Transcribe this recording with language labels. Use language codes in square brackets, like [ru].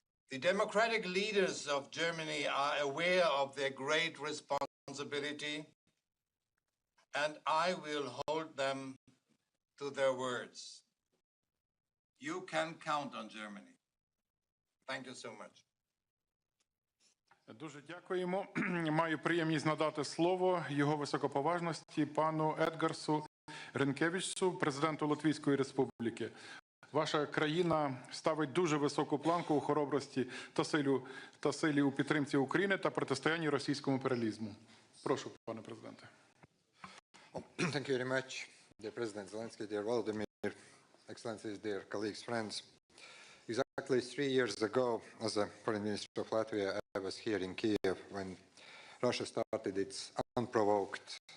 [en] The democratic leaders of Germany are aware of their great responsibility, and I will hold them to their words. You can count on Germany. Thank you so much. [uk] Дуже дякуємо. Маю приємність надати слово його високоповажності пану Едгарсу Ренкевичсу, президенту Латвійської Республіки. Ваша країна ставить дуже високу планку у хоробрості та силі у підтримці України та протистоянні російському імперіалізму. Прошу, пане президенте. [en] Thank you very much, dear President Zelenskyy, dear Volodymyr, Excellencies, dear colleagues, friends. Exactly 3 years ago, as a Foreign Minister of Latvia, I was here in Kyiv when Russia started its unprovoked